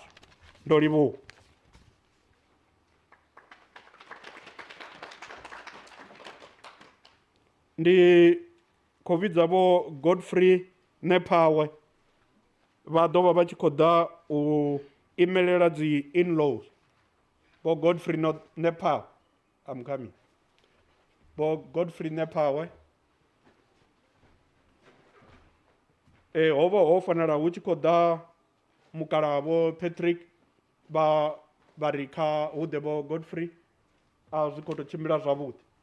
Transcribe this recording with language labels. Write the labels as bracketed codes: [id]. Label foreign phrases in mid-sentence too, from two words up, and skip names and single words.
[ve] Ndo livhuwa. Ndi khou vhidza vho Godfrey Nepawe, vha ḓo vha vha tshi khou ḓa u imelela dzi in-laws. Bo Godfrey Nepawe, [en] I'm coming. [ve] Bo Godfrey Nepawe, ho vha ho fanela hu tshi khou ḓa mukalaha vho Patrick, vha ri kha hu ḓe vho Godfrey, a zwi khou tou tshimbila zwavhuḓi.